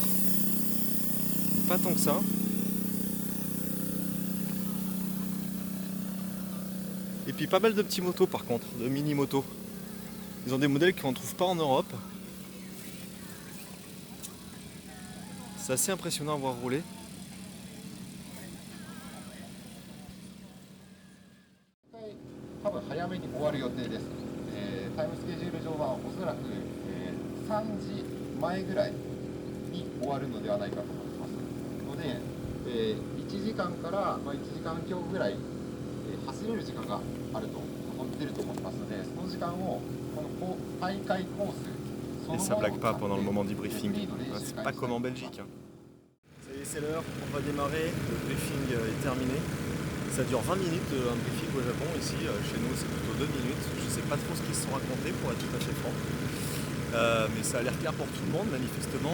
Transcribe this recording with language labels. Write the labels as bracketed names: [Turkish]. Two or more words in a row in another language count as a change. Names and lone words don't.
[French] Mais pas tant que ça. Et puis pas mal de petits motos par contre, de mini motos. Ils ont des modèles qu'on ne trouve pas en Europe. C'est assez impressionnant à voir rouler. [Japanese] タイムスケジュール上はおそらく、3時前ぐらいに終わるのではないかと思いますので、1時間から、1時間強ぐらい、走れる時間があると出ると思いますので、その時間をこの大会コース [French] Et ça blague pas pendant le moment du briefing. C'est pas comme en Belgique. Ça y est, c'est l'heure, on va démarrer. Le briefing est terminé. Ça dure 20 minutes un briefing au Japon. Ici, chez nous, c'est plutôt 2 minutes. Je sais pas trop ce qu'ils se sont racontés pour être tout à fait franc. Mais ça a l'air clair pour tout le monde, manifestement.